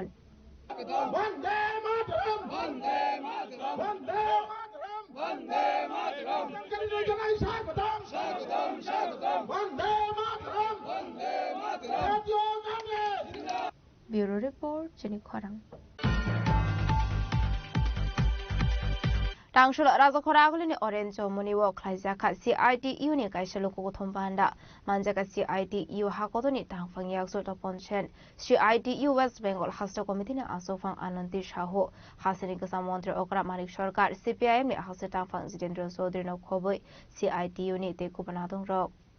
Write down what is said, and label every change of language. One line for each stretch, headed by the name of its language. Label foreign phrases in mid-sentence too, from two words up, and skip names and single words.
Bangla: বন্দে মাতরম, বন্দে মাতরম, বন্দে মাতরম, বন্দে মাতরম, জনগণের স্বাগতম, স্বাগতম, স্বাগতম, বন্দে মাতরম, বন্দে মাতরম, জাতীয় কংগ্রেস।
English: bureau report
Kok Borok: চিনি খরাং। Tangshul raza khoragulini orange moniwo khlaijaka CITU ni kaisalo ko thombanda manjaka CITU hakodoni tangfang yakso to ponchen CITU West Bengal hasta committee ni asofang ananti shaho hasini kasa mantri okra manik sarkar CPIM ni hasta tangfang Jitendra Chaudhary no khoboi CITU ni te kubanadong rok